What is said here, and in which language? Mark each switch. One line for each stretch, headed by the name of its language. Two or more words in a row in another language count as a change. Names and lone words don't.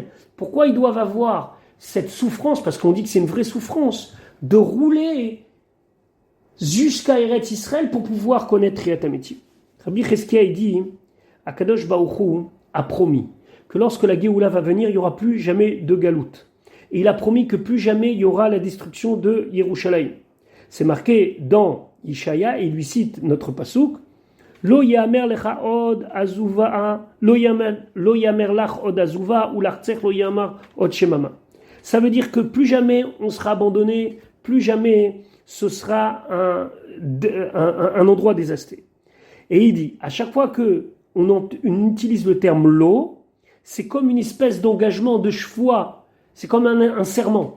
French: Pourquoi ils doivent avoir cette souffrance? Parce qu'on dit que c'est une vraie souffrance de rouler jusqu'à Eretz Israël pour pouvoir connaître
Hebrew: תחיית המתים.
French: Rabbi Cheskia dit,
Hebrew: הקדוש ברוך הוא
French: a promis que lorsque la Géoula va venir, il n'y aura plus jamais de galoute. Et il a promis que plus jamais il y aura la destruction de Yerushalayim. C'est marqué dans Ishaya, et il lui cite notre pasouk,
Hebrew: לא יאמר לך עוד עזובה לא יאמר לך עוד עזובה ולארצך לא יאמר עוד שממה.
French: Ça veut dire que plus jamais on sera abandonné, plus jamais ce sera un endroit dévasté. Et il dit, à chaque fois qu'on utilise le terme l'eau, c'est comme une espèce d'engagement de chefois, c'est comme un serment.